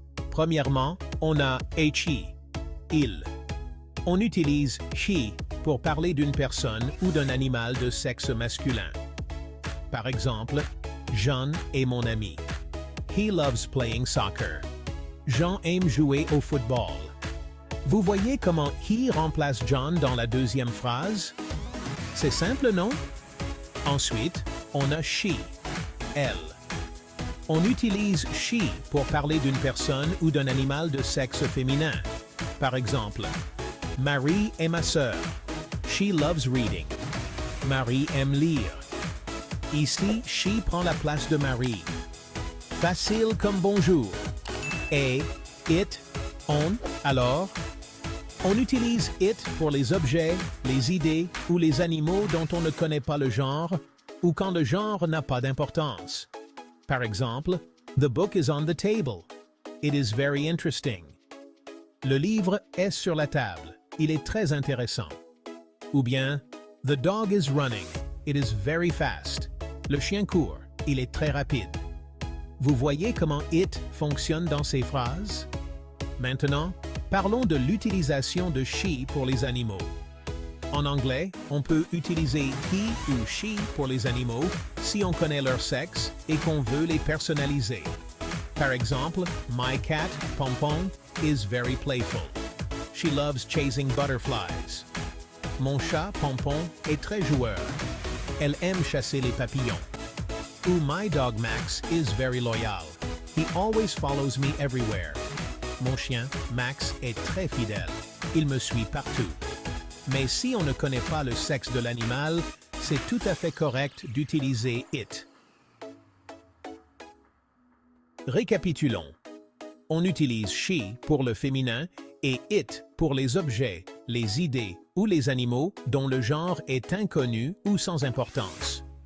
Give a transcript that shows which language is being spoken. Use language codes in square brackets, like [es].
[fr] Premièrement, on a he, il. On utilise he pour parler d'une personne ou d'un animal de sexe masculin. Par exemple, John est mon ami. [en] He loves playing soccer. [fr] Jean aime jouer au football. Vous voyez comment he remplace John dans la deuxième phrase? C'est simple, non? Ensuite, on a she, elle. On utilise she pour parler d'une personne ou d'un animal de sexe féminin. Par exemple, Marie est ma sœur. [en] She loves reading. [fr] Marie aime lire. Ici, she prend la place de Marie. Facile comme bonjour. Et, it, on, alors, on utilise it pour les objets, les idées ou les animaux dont on ne connaît pas le genre ou quand le genre n'a pas d'importance. Par exemple, [en] The book is on the table. It is very interesting. [fr] Le livre est sur la table. Il est très intéressant. Ou bien, [en] The dog is running. It is very fast. [fr] Le chien court. Il est très rapide. Vous voyez comment it fonctionne dans ces phrases? Maintenant, parlons de l'utilisation de she pour les animaux. En anglais, on peut utiliser he ou she pour les animaux si on connaît leur sexe et qu'on veut les personnaliser. Par exemple, [en] my cat, Pompon, is very playful. She loves chasing butterflies. [fr] Mon chat, Pompon, est très joueur. Elle aime chasser les papillons. [en] Ou my dog, Max, is very loyal. He always follows me everywhere. [fr] Mon chien, Max, est très fidèle. Il me suit partout. Mais si on ne connaît pas le sexe de l'animal, c'est tout à fait correct d'utiliser it. Récapitulons. On utilise she pour le féminin et it pour les objets, les idées ou les animaux dont le genre est inconnu ou sans importance.